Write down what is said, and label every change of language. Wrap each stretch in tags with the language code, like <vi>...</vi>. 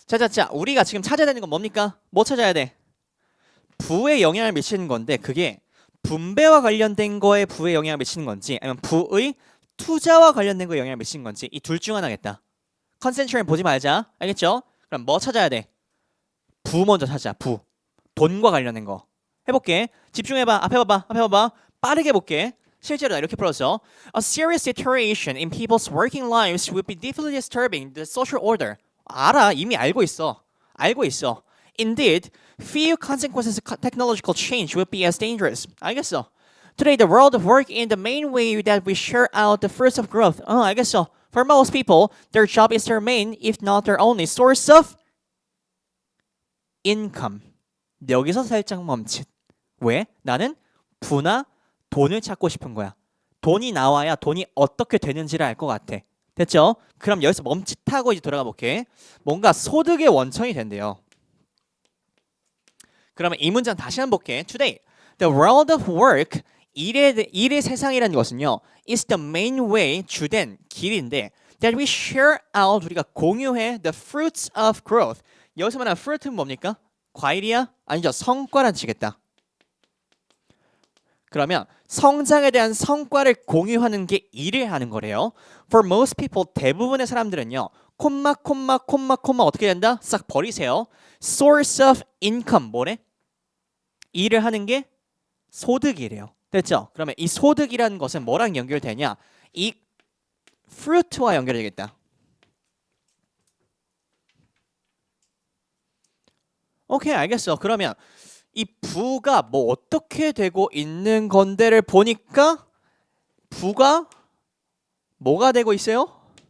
<ko>자, 우리가 지금 찾아야 되는 건 뭡니까? 뭐 찾아야 돼? 부에 영향을 미치는 건데 그게 분배와 관련된 거에 부에 영향을 미치는 건지 아니면 부의 투자와 관련된 거에 영향을 미치는 건지 이 둘 중 하나겠다. 컨센트레이션 보지 말자. 알겠죠? 그럼 뭐 찾아야 돼? 부 먼저 찾자. 부. 돈과 관련된 거. 해볼게. 집중해봐. 앞에 봐봐. 빠르게 볼게. 실제로 나 이렇게 풀었어.</ko> <en>A serious deterioration in people's working lives would be deeply disturbing the social order.</en> <ko>알아. 이미 알고 있어.</ko> <en>Indeed, few consequences of technological change would be as dangerous.</en> <ko>알겠어.</ko> <en>Today, the world of work in the main way that we share out the fruits of growth.</en> <ko>알겠어.</ko> <en>For most people, their job is their main, if not their only, source of income.</en> <ko>여기서 살짝 멈칫. 왜? 나는 부나 돈을 찾고 싶은 거야. 돈이 나와야 돈이 어떻게 되는지를 알 것 같아. 됐죠? 그럼 여기서 멈칫하고 이제 돌아가 볼게. 뭔가 소득의 원천이 된대요. 그러면 이 문장 다시 한번 볼게.</ko> <en>Today, the world of work,</en> <ko>일의 세상이라는 것은요,</ko> <en>is the main way,</en> <ko>주된 길인데</ko> <en>that we share out,</en> <ko>우리가 공유해</ko> <en>the fruits of growth.</en> <ko>여기서 말하는 fruit는 뭡니까? 과일이야? 아니죠. 성과란 뜻이겠다. 그러면 성장에 대한 성과를 공유하는 게 일을 하는 거래요.</ko> <en>For most people,</en> <ko>대부분의 사람들은요. 콤마 어떻게 된다? 싹 버리세요.</ko> <en>Source of income,</en> <ko>뭐래? 일을 하는 게 소득이래요. 됐죠? 그러면 이 소득이라는 것은 뭐랑 연결되냐? 이 fruit와 연결되겠다. 오케이, 알겠어. 그러면 이 부가 뭐 어떻게 되고 있는 건데를 보니까 부가 뭐가 되고 있어요?</ko>